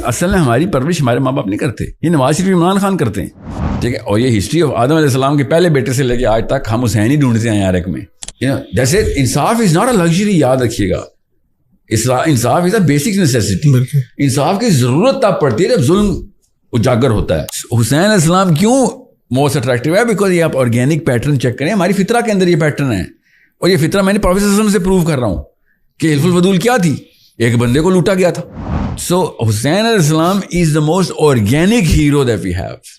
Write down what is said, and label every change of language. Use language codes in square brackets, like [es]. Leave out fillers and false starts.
[ur] اصل میں ہماری پرورش ہمارے ماں باپ نہیں کرتے, یہ نواز شریف عمران خان کرتے ہیں, ٹھیک ہے. اور یہ ہسٹری آف آدم علیہ السلام کے پہلے بیٹے سے لے کے آج تک ہم حسین ہی ڈھونڈتے ہیں یار ایک میں. [en] جیسے انصاف is not a luxury, [ur] یاد رکھیے گا, [en] انصاف is a basic necessity. [ur] انصاف کی ضرورت تب پڑتی ہے جب ظلم اجاگر ہوتا ہے. حسین علیہ السلام کیوں [en] most attractive [ur] ہے؟ بیکاز یہ آپ آرگینک پیٹرن چیک کریں, ہماری فطرہ کے اندر یہ پیٹرن ہے. اور یہ فطرہ میں نے پروفیسر وسلم سے پروو کر رہا ہوں کہ حلف الفضول کیا تھی, ایک بندے کو لوٹا گیا تھا. [en] So Hussain علیہ السلام is the most organic hero that we have.